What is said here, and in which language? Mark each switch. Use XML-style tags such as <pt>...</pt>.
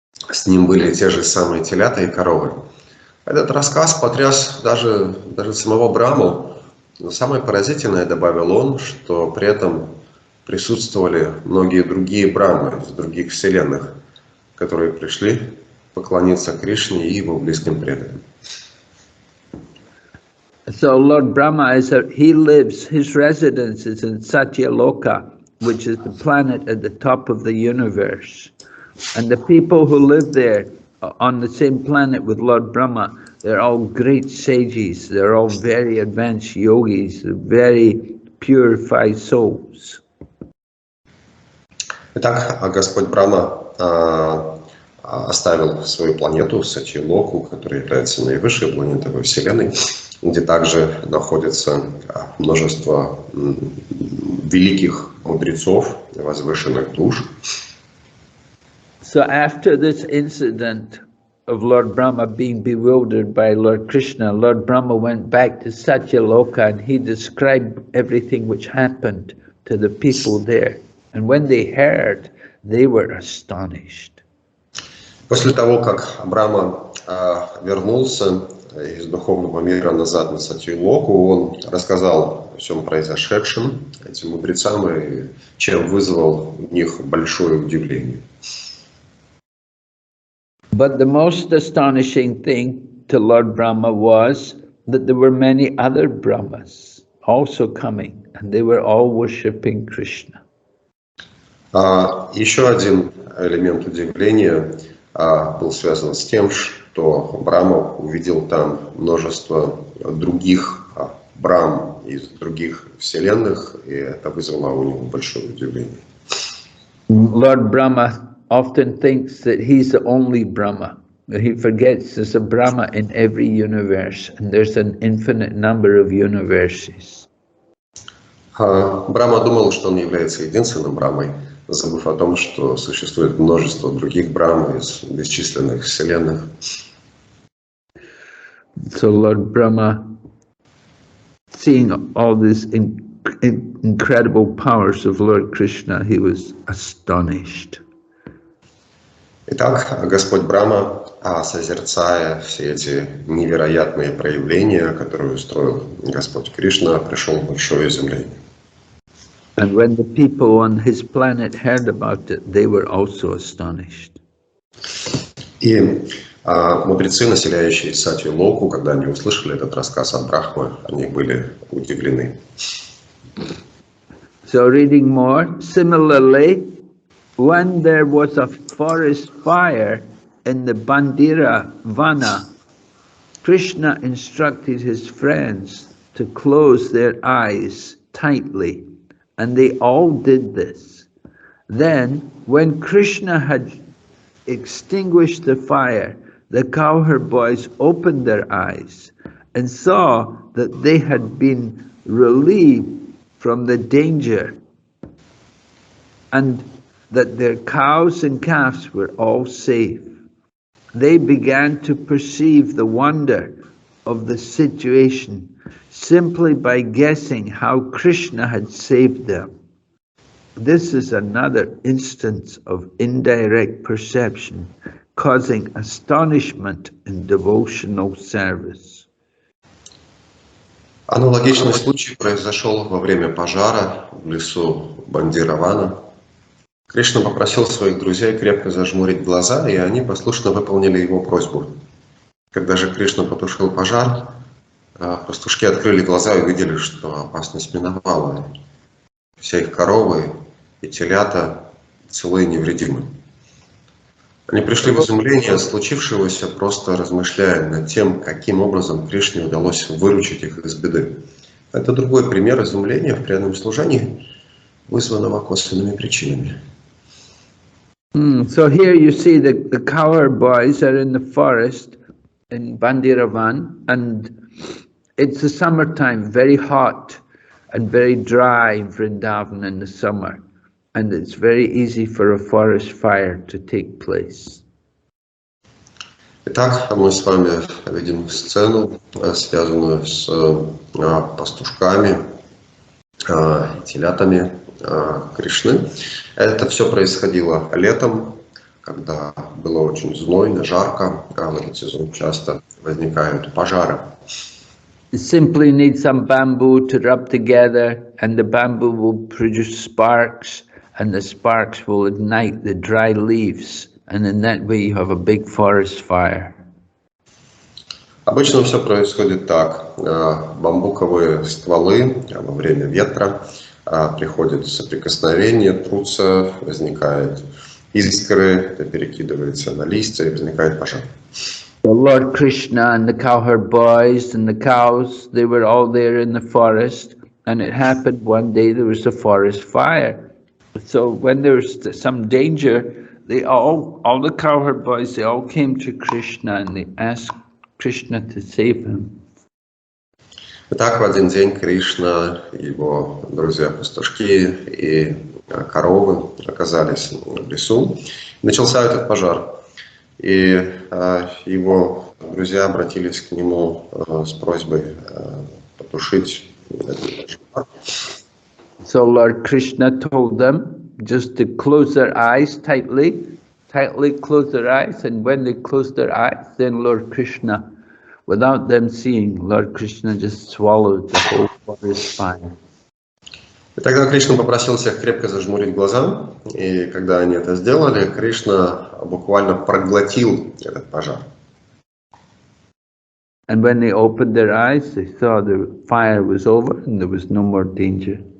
<ru>С ним были те же самые телята и коровы. Этот рассказ потряс даже самого Брахму. Но самое поразительное, добавил он, что при этом присутствовали многие другие Брахмы из других вселенных, которые пришли поклониться Кришне и его близким преданным.</ru> <en>So Lord Brahma his residence is in Satyaloka, which is the planet at the top of the universe. And the people who live there on the same planet with Lord Brahma, they're all great sages, they're all very advanced yogis, very purified souls.</en> <ru>Итак, Господь Брахма оставил свою планету, Сатьялоку, которая является наивысшей планетой во Вселенной, где также находится множество великих мудрецов, возвышенных душ.</ru> <en>So after this incident of Lord Brahma being bewildered by Lord Krishna, Lord Brahma went back to Satyaloka and he described everything which happened to the people there. And when they heard, they were astonished.</en> <ru>После того, как Брахма вернулся из духовного мира назад на Сатью-Локу, он рассказал о всем произошедшем этим мудрецам, и чем вызвал у них большое удивление.</ru> <en>But the most astonishing thing to Lord Brahma was that there were many other Brahmas also coming, and they were all worshipping Krishna.</en> <ru>Еще один элемент удивления был связан с тем, что Брахма увидел там множество других Брахм из других вселенных, и это вызвало у него большое удивление.</ru> <en>Lord Brahma often thinks that he's the only Brahma, but he forgets there's a Brahma in every universe, and there's an infinite number of universes.</en> <ru>Брахма думал, что он является единственным Брахмой, забыв о том, что существует множество других Брахм из бесчисленных вселенных.</ru> <en>So Lord Brahma, seeing all these incredible powers of Lord Krishna, he was astonished.</en> <ru>Итак, Господь Брахма, созерцая все эти невероятные проявления, которые устроил Господь Кришна, пришел в большое изумление.</ru> <en>And when the people on his planet heard about it, they were also astonished.</en> <ru>И мудрецы, населяющие Сатью Локу, когда они услышали этот рассказ от Брахмы, они были удивлены.</ru> <en>So reading more, similarly, when there was a forest fire in the Bandira Vana, Krishna instructed his friends to close their eyes tightly, and they all did this. Then, when Krishna had extinguished the fire, the cowherd boys opened their eyes and saw that they had been relieved from the danger, and that their cows and calves were all safe. They began to perceive the wonder of the situation simply by guessing how Krishna had saved them. This is another instance of indirect perception causing astonishment in devotional service.</en> <ru>Аналогичный случай произошел во время пожара в лесу Бандиравана. Кришна попросил своих друзей крепко зажмурить глаза, и они послушно выполнили его просьбу. Когда же Кришна потушил пожар, пастушки открыли глаза и увидели, что опасность миновала. Все их коровы и телята целы и невредимы. Они пришли в изумление от случившегося, просто размышляя над тем, каким образом Кришне удалось выручить их из беды. Это другой пример изумления в преданном служении, вызванного косвенными причинами.</ru> <en>So here you see the cowherd boys are in the forest in Bandiravan, and it's the summertime, very hot and very dry in Vrindavan in the summer, and it's very easy for a forest fire to take place.</en> <ru>Итак, мы с вами видим сцену, связанную с пастушками, телятами Кришны. Это все происходило летом, когда было очень знойно, жарко, а в этот сезон часто возникают пожары.</ru> <en>You simply need some bamboo to rub together, and the bamboo will produce sparks, and the sparks will ignite the dry leaves, and in that way you have a big forest fire.</en> <ru>Обычно все происходит так. Бамбуковые стволы во время ветра приходят в соприкосновение, трутся, возникают искры, это перекидывается на листья и возникает пожар.</ru> <en>The Lord Krishna and the cowherd boys and the cows, they were all there in the forest, and it happened one day there was a forest fire. So when there was some danger, all the cowherd boys, they all came to Krishna and they asked Krishna to save him.</en> <ru>Итак, в один день Кришна, его друзья-пастушки и коровы оказались в лесу. Начался этот пожар. И его друзья обратились к нему с просьбой потушить этот пожар.</ru> <en>So Lord Krishna told them just to close their eyes tightly close their eyes, and when they closed their eyes, then Lord Krishna, without them seeing, Lord Krishna just swallowed the whole forest fire.</en> <ru>И тогда Кришна попросил всех крепко зажмурить глаза, и когда они это сделали, Кришна буквально проглотил этот пожар.</ru> <en>And when they opened their eyes, they saw the fire was over and there was no more danger.</en>